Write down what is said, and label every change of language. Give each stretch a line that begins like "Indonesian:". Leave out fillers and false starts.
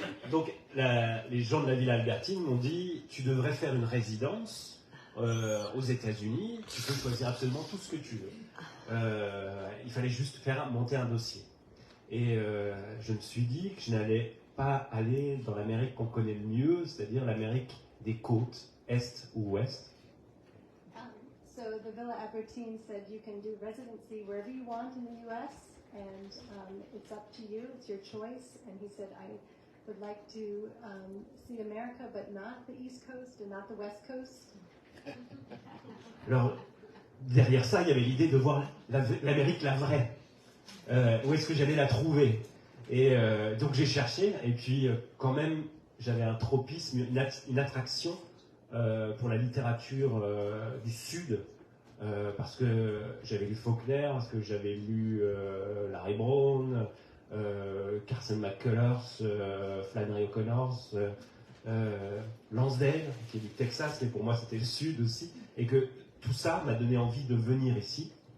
French: Donc les gens de la Villa Albertine m'ont dit tu devrais faire une résidence aux États-Unis, tu peux choisir absolument tout ce que tu veux. Il fallait juste monter un dossier. Et je me suis dit que je n'allais pas aller dans l'Amérique qu'on connaît le mieux, c'est-à-dire l'Amérique des côtes, Est ou Ouest.
English: So the Villa Albertine said you can do residency wherever you want in the U.S. and it's up to you, it's your choice. And he said, I would like to see America, but not the East Coast and not the West Coast.
French: Alors, derrière ça, il y avait l'idée de voir l'Amérique la vraie. Où est-ce que j'allais la trouver? Et donc j'ai cherché, et puis quand même, j'avais un tropisme, une attraction pour la littérature du Sud, parce que j'avais lu Faulkner, parce que j'avais lu Larry Brown, Carson McCullers, Flannery O'Connors, Lansdale, qui est du Texas, mais pour moi c'était le Sud aussi, et que tout ça m'a donné envie de venir ici.